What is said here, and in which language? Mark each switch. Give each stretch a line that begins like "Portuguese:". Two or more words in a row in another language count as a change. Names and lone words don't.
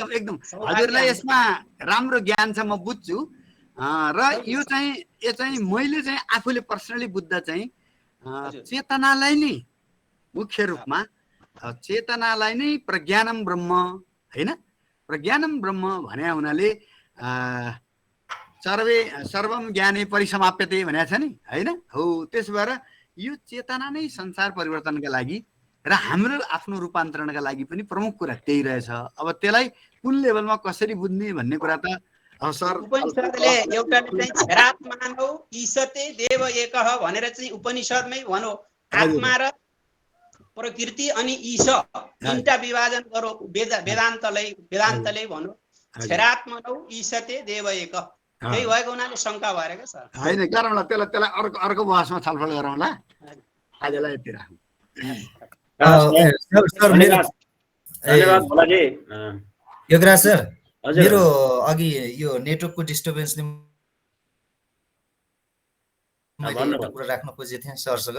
Nepali: एकदम हजुरलाई यसमा राम्रो ज्ञान छ म बुझ्छु। र यो चाहिँ मैले चाहिँ आफूले पर्सनली बुझ्दा चाहिँ चेतनालाई नै मुख्य रूपमा, चेतनालाई नै
Sanskrit: प्रज्ञानम ब्रह्म
Nepali: हैन,
Sanskrit: प्रज्ञानम ब्रह्म
Nepali: भने हुनाले
Sanskrit: सर्वम ज्ञाने परिसमाप्यते
Nepali: भनेको छ नि हैन हो। त्यसो भएर यो चेतना नै संसार परिवर्तनका लागि र हाम्रो आफ्नो रूपान्तरणका लागि पनि प्रमुख कुरा त्यही रहेछ। अब त्यसलाई कुन लेभलमा कसरी बुझ्ने भन्ने कुरा त सर उपनिषदले एउटाले चाहिँ
Sanskrit: छेरात्मानौ ईशते देव एकः
Nepali: भनेर चाहिँ उपनिषदमै भनो। आत्मा र प्रकृति अनि ईश तीनटा विभाजन गरो। वेदान्तले भनो
Sanskrit: छेरात्मानौ ईशते देव एकः।
Nepali: त्यही भएको हुनाले शङ्का भएर क्या सर हैन, गरौँला त्यसलाई अर्को बहसमा छलफल गरौँला। आजलाई यति राखौँ। धन्यवाद भोलाजी। योगराज सर, मेरो अघि यो
English: networkको disturbanceले
Nepali: मैले एउटा कुरा राख्न खोजेको थिएँ सरसँग।